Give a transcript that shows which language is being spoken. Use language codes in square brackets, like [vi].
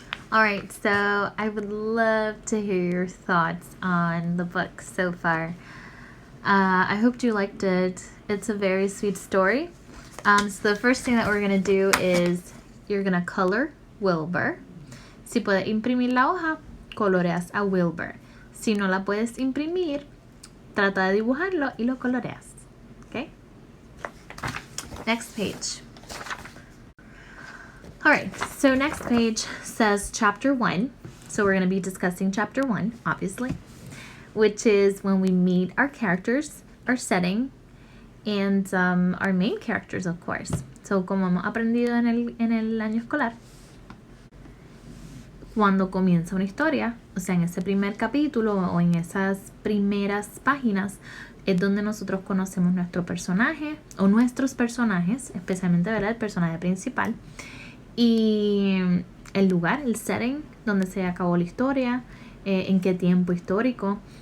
[en] All right, so I would love to hear your thoughts on the book so far. I hope you liked it. It's a very sweet story. So the first thing that we're going to do is you're going to color Wilbur. [es] Si puedes imprimir la hoja, coloreas a Wilbur. Si no la puedes imprimir, trata de dibujarlo y lo coloreas. [en] Okay? Next page. Alright, so next page says chapter 1. So we're going to be discussing chapter 1, obviously, which is when we meet our characters, our setting, and our main characters, of course. [es] So como hemos aprendido en el año escolar, cuando comienza una historia, o sea, en ese primer capítulo o en esas primeras páginas, es donde nosotros conocemos nuestro personaje o nuestros personajes, especialmente, ¿verdad?, el personaje principal, y el lugar, el setting donde se acabó la historia, en qué tiempo histórico.